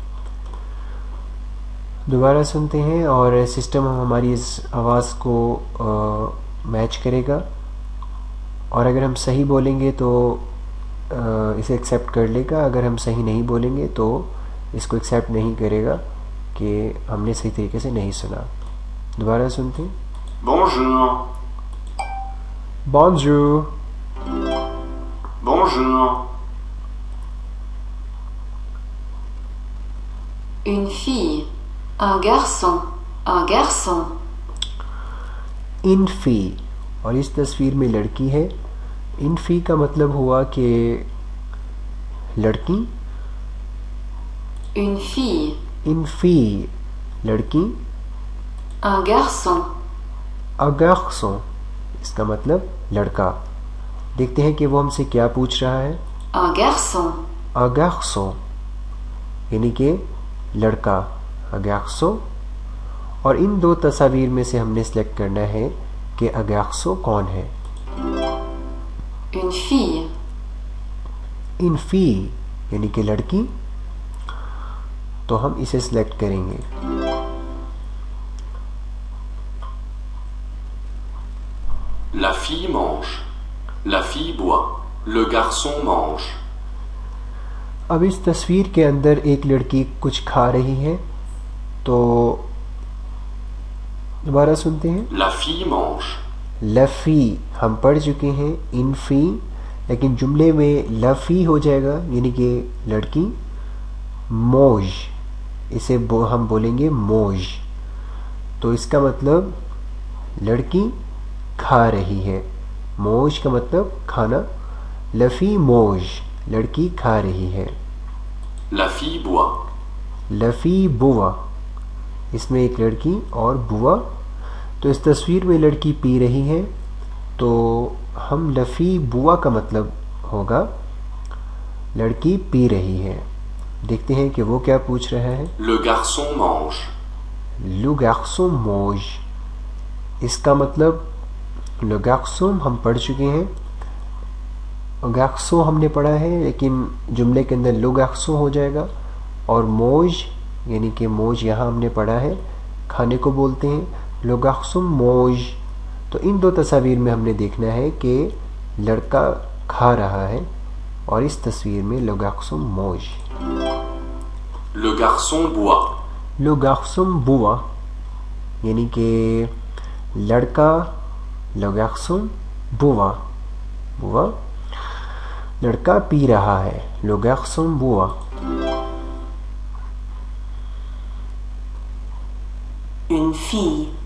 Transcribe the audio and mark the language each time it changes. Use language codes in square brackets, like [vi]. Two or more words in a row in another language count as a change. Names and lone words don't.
[ur] دوبارہ سنتے ہیں اور سسٹم ہماری اس آواز کو میچ کرے گا، اور اگر ہم صحیح بولیں گے تو اسے ایکسیپٹ کر لے گا، اگر ہم صحیح نہیں بولیں گے تو اس کو ایکسیپٹ نہیں کرے گا کہ ہم نے صحیح طریقے سے نہیں سنا۔ دوبارہ سنتے ہیں۔ [fr] Bonjour. بونجور۔ Bonjour. Une fille. Un garçon. Un garçon. [ur] انفی، اور اس تصویر میں لڑکی ہے۔ انفی کا مطلب ہوا کہ لڑکی۔ [fr] Une fille. [ur] انفی لڑکی۔ [fr] Un garçon. اگرسوں، [ur] اس کا مطلب لڑکا۔ دیکھتے ہیں کہ وہ ہم سے کیا پوچھ رہا ہے۔ [fr] Un garçon. [ur] اگرسوں یعنی کہ لڑکا، اگرسوں، اور ان 2 تصاویر میں سے ہم نے سلیکٹ کرنا ہے کہ اگرسوں کون ہے۔ [fr] Une fille. [ur] انفی یعنی کہ لڑکی، تو ہم اسے سلیکٹ کریں گے۔ [fr] La fille mange. La fille boit. Le garçon mange. [ur] اب اس تصویر کے اندر ایک لڑکی کچھ کھا رہی ہے، تو دوبارہ سنتے ہیں۔ [fr] La fille mange. [ur] لفی ہم پڑھ چکے ہیں، انفی، لیکن جملے میں لفی ہو جائے گا یعنی کہ لڑکی۔ موج، اسے ہم بولیں گے موج، تو اس کا مطلب لڑکی کھا رہی ہے۔ موج کا مطلب کھانا، [fr] La fille mange [ur] لڑکی کھا رہی ہے۔ [fr] La fille boit. La fille boit, [ur] اس میں ایک لڑکی اور بوا، تو اس تصویر میں لڑکی پی رہی ہے، تو ہم [fr] La fille boit [ur] کا مطلب ہوگا لڑکی پی رہی ہے۔ دیکھتے ہیں کہ وہ کیا پوچھ رہا ہے۔ [fr] Le garçon mange. Le garçon mange, [ur] اس کا مطلب [fr] Le garçon [ur] ہم پڑھ چکے ہیں، گاکسو ہم نے پڑھا ہے لیکن جملے کے اندر [fr] Le garçon [ur] ہو جائے گا، اور موج یعنی کہ موج یہاں ہم نے پڑھا ہے کھانے کو بولتے ہیں. [fr] Le garçon mange. [ur] تو ان دو تصاویر میں ہم نے دیکھنا ہے کہ لڑکا کھا رہا ہے اور اس تصویر میں [fr] Le garçon mange. Le garçon boit. Le garçon boit [ur] یعنی کہ لڑکا [fr] Le garçon boit boit [ur] لڑکا پی رہا ہے. [fr] Le garçon boit. Une fille.